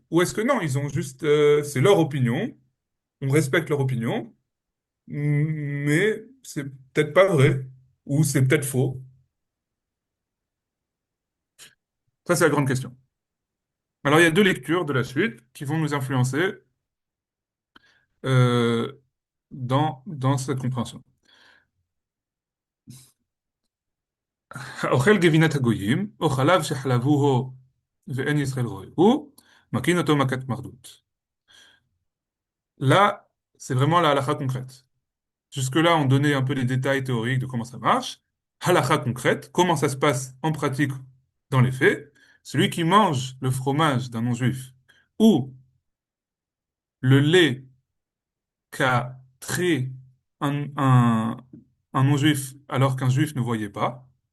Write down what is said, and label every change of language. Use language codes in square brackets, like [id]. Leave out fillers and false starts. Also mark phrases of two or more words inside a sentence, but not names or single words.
[fr] Ou est-ce que non, ils ont juste, c'est leur opinion, on respecte leur opinion, mais c'est peut-être pas vrai, ou c'est peut-être faux. Ça, c'est la grande question. Alors, il y a deux lectures de la suite qui vont nous influencer euh, dans cette compréhension. [he] אוכל גבינת הגויים, או חלב שחלבוהו ואין ישראל רואה, מקין אותו מכת מרדות. [fr] Là, c'est vraiment la halakha concrète. Jusque-là, on donnait un peu les détails théoriques de comment ça marche. Halakha concrète, comment ça se passe en pratique dans les faits. Celui qui mange le fromage d'un non-juif ou le lait qu'a trait un non-juif alors qu'un juif ne voyait pas.